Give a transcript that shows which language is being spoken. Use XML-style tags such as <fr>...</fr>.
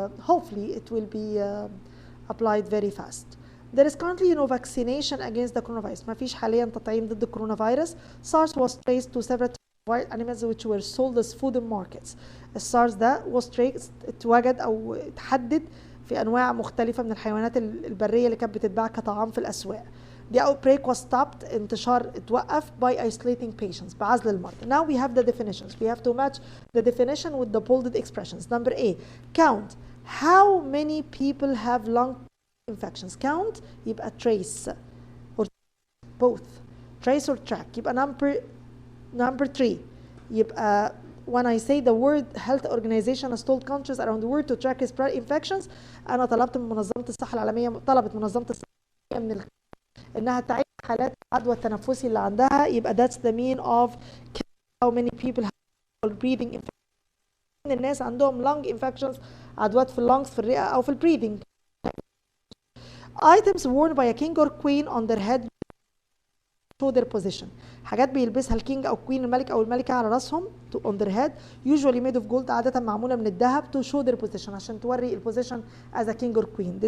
<en>Hopefully it will be applied very fast. There is currently no vaccination against the coronavirus.</en> <ar>ما فيش حاليا تطعيم ضد الكورونا</ar> <en>SARS was traced to several wild animals which were sold as food in markets.</en> <ar>السارس ده</ar> <en>was traced،</en> <ar>اتوجد او اتحدد في انواع مختلفه من الحيوانات البريه اللي كانت بتتباع كطعام في الاسواق.</ar> <en>The outbreak was stopped،</en> <ar>انتشار اتوقف</ar> <en>by isolating patients،</en> <ar>بعزل المرضى.</ar> <en>Now we have the definitions. We have to match the definition with the bolded expressions. Number A، count how many people have lung infections. count</en> <ar>يبقى</ar> <en>trace. both trace or track.</en> <ar>يبقى number 3 يبقى</ar> <en>when I say the World Health Organization has told countries around the world to track spread infections،</en> <ar>أنا طلبت من منظمة الصحة العالمية، طلبت منظمة الصحة العالمية من إنها تعد حالات العدوى التنفسي اللي عندها. يبقى</ar> <en>that's the mean of how many people have breathing infections.</en> <ar>الناس عندهم</ar> <en>lung infections،</en> <ar>عدوات في اللونجز في الرئة أو في البريدنج.</ar> <en>items worn by a king or queen on their head show their position.</en> <ar>حاجات بيلبسها الكينج او كوين، الملك او الملكه على راسهم</ar> <en>on their head usually made of gold،</en> <ar>عاده معموله من الذهب</ar> <en>to show their position،</en> <ar>عشان توري البوزيشن</ar> <en>as a king or queen.</en>